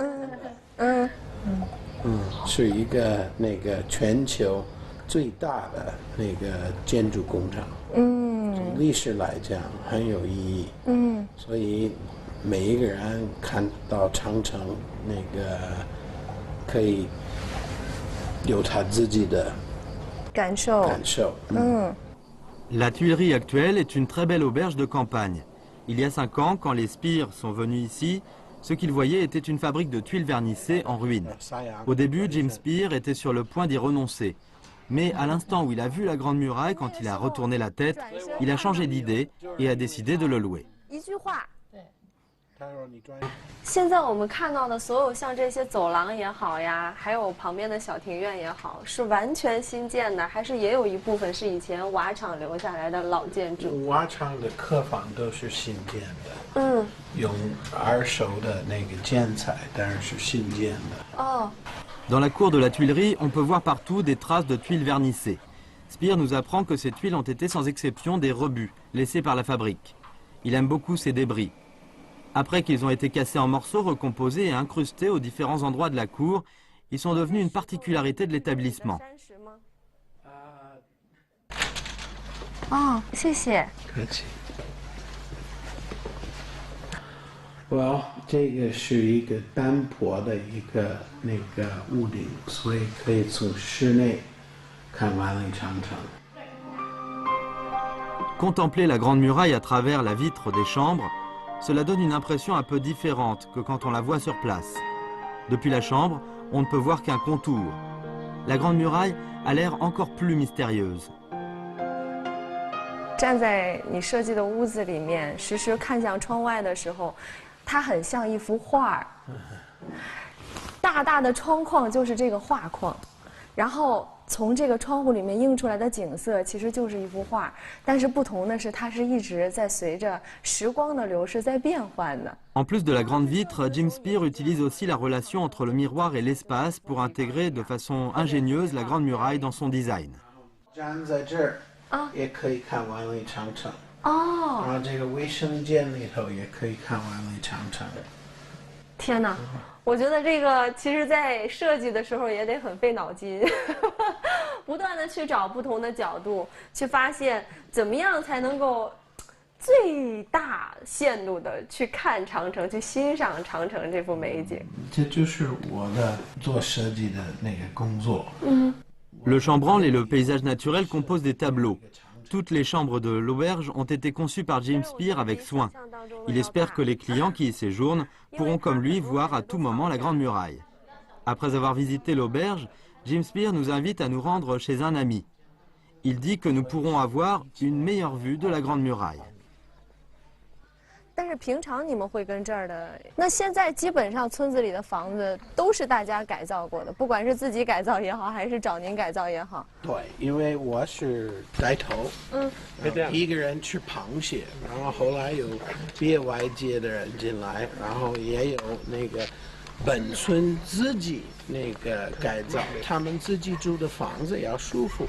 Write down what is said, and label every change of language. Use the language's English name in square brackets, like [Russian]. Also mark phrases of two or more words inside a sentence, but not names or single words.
[Chinese] 是一个那个全球最大的那个建筑工程。从历史来讲很有意义。所以每一个人看到长城那个可以。 [French] La Tuilerie actuelle est une très belle auberge de campagne. Il y a 5 ans, quand les Spear sont venus ici, ce qu'ils voyaient était une fabrique de tuiles vernissées en ruine. Au début, Jim Spear était sur le point d'y renoncer. Mais à l'instant où il a vu la Grande Muraille, quand il a retourné la tête, il a changé d'idée et a décidé de le louer. [Chinese] 现在我们看到的所有像这些走廊也好呀，还有旁边的小庭院也好，是完全新建的，还是也有一部分是以前瓦厂留下来的老建筑？瓦厂的客房都是新建的，用二手的那个建材，但是新建的。 [French] Dans la cour de la Tuilerie, on peut voir partout des traces de tuiles vernissées. Spear nous apprend que ces tuiles ont été sans exception des rebuts laissés par la fabrique. Il aime beaucoup ces débris. Après qu'ils ont été cassés en morceaux, recomposés et incrustés aux différents endroits de la cour, ils sont devenus une particularité de l'établissement. [Chinese] 谢谢。这个是一个单坡的一个那个屋顶，所以可以从室内看万里长城。 [French] Contempler la Grande Muraille à travers la vitre des chambres, cela donne une impression un peu différente que quand on la voit sur place. Depuis la chambre, on ne peut voir qu'un contour. La Grande Muraille a l'air encore plus mystérieuse. [Chinese] 站在你设计的屋子里面，时时看向窗外的时候，它很像一幅画。大大的窗框就是这个画框，然后从这个窗户里面映出来的景色其实就是一幅画，但是不同的是，它是一直在随着时光的流逝在变换的。 [French] En plus de la grande vitre, Jim Spear utilise aussi la relation entre le miroir et l'espace pour intégrer de façon ingénieuse la Grande Muraille dans son design. [Chinese] 站在这儿也可以看万里长城。然后这个卫生间里头也可以看万里长城。天哪！我觉得这个其实在设计的时候也得很费脑筋，不断的去找不同的角度，去发现怎么样才能够最大限度的去看长城，去欣赏长城这幅美景。这就是我的做设计的那个工作。 [French] Le chambranle et le paysage naturel composent des tableaux. Toutes les chambres de l'auberge ont été conçues par Jim Spear avec soin. Il espère que les clients qui y séjournent pourront comme lui voir à tout moment la Grande Muraille. Après avoir visité l'auberge, Jim Spear nous invite à nous rendre chez un ami. Il dit que nous pourrons avoir une meilleure vue de la Grande Muraille. [Chinese] 但是平常你们会跟这儿的，那现在基本上村子里的房子都是大家改造过的，不管是自己改造也好，还是找您改造也好。对，因为我是带头，一个人吃螃蟹，然后后来有别外界的人进来，然后也有那个本村自己那个改造，他们自己住的房子要舒服。